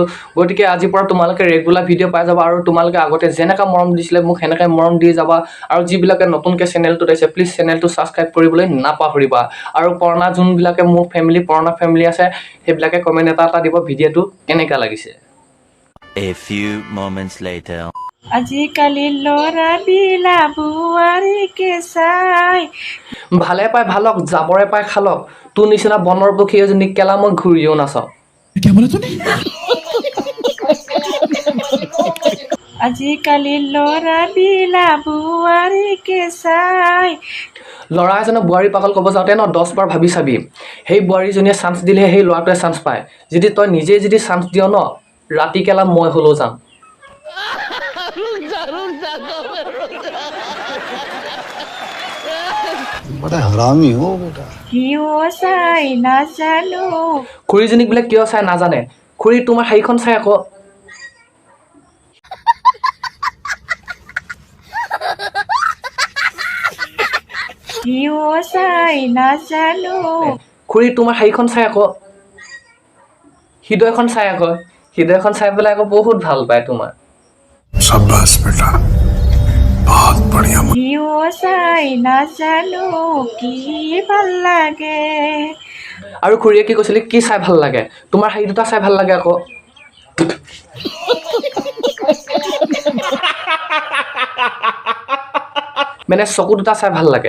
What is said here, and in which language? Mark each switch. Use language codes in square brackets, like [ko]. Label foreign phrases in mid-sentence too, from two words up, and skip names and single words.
[as] গতিকে আজিৰ পৰা তোমালোকে [en] regular video' [as] পাই যাবা আৰু তোমালোকে আগতে যেনেকৈ মৰম দিছিলে মোক সেনেকৈ মৰম দি যাবা। আৰু যিবিলাকে নতুনকৈ চেনেলটোত আহিছে প্লিজ চেনেলটো ছাবস্ক্ৰাইব কৰিবলৈ নাপাহৰিবা। আৰু পুৰণা যোনবিলাকে মোৰ পুৰণা ফেমিলি আছে সেইবিলাকে কমেণ্ট এটা দিব ভিডিঅ'টো কেনেকুৱা লাগিছে। [en] A few moments later. [as] আজিকালি ল'ৰাবিলা বোৱাৰীকে চাই ভালে পাই ভালক, যাবৰে পাই খালক, তোৰ নিচিনা বনৰ পক্ষী এজনী কেলা মই ঘূৰিও নাচাওঁ। আজিকালি ল'ৰাবিলা বোৱাৰীকে চাই। ল'ৰা এজনে বোৱাৰী পাগল ক'ব যাওঁতে 10 বাৰ ভাবি চাবি। সেই বোৱাৰীজনীয়ে চান্স দিলেহে সেই ল'ৰাটোৱে চান্স পায়। যদি তই নিজেই যদি চান্স দিয় ৰাতি কেলা মই হ'লেও যাম। [hi] बड़ा हरामी हो बेटा। [as] কিয় চাই নাজানো। খুৰীজনীক বোলে কিয় চাই নাজানে। খুৰী তোমাৰ সেইখন চাই আকৌ। কিয় চাই নাজানো। খুৰী তোমাৰ সেইখন চাই আকৌ। হৃদয়খন চাই আকৌ। হৃদয়খন চাই পেলাই আকৌ বহুত ভাল পায় তোমাৰ। [hi] शाबाश बेटा, बहुत बढ़िया। [as] কিয় চাই নাজানো কি ভাল লাগে। আৰু খুৰীয়ে কি কৈছিলে কি চাই ভাল লাগে? তোমাৰ সেই দুটা চাই ভাল লাগে আকৌ। মানে চকু দুটা চাই ভাল লাগে।